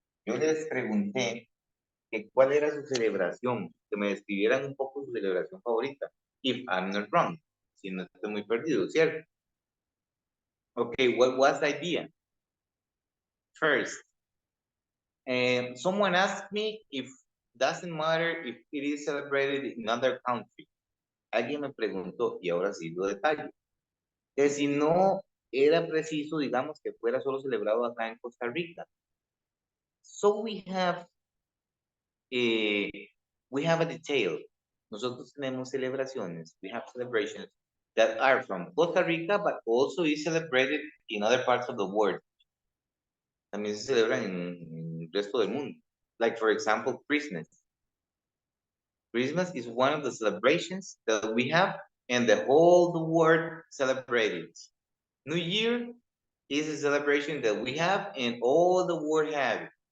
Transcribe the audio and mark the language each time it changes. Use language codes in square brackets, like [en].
[es] Yo les pregunté que cuál era su celebración, que me describieran un poco su celebración favorita. [en] If I'm not wrong, [es] si no estoy muy perdido, ¿cierto? [en] Okay, what was the idea? First, someone asked me if doesn't matter if it is celebrated in another country. [es] Alguien me preguntó, y ahora sí lo detallo, que si no era preciso, digamos, que fuera solo celebrado acá en Costa Rica. [en] So we have a detail. [es] Nosotros tenemos celebraciones, [en] we have celebrations that are from Costa Rica, but also is celebrated in other parts of the world. [es] También se celebran en el resto del mundo. [en] Like, for example, Christmas. Christmas is one of the celebrations that we have and the whole world celebrated. New Year is a celebration that we have and all the world have.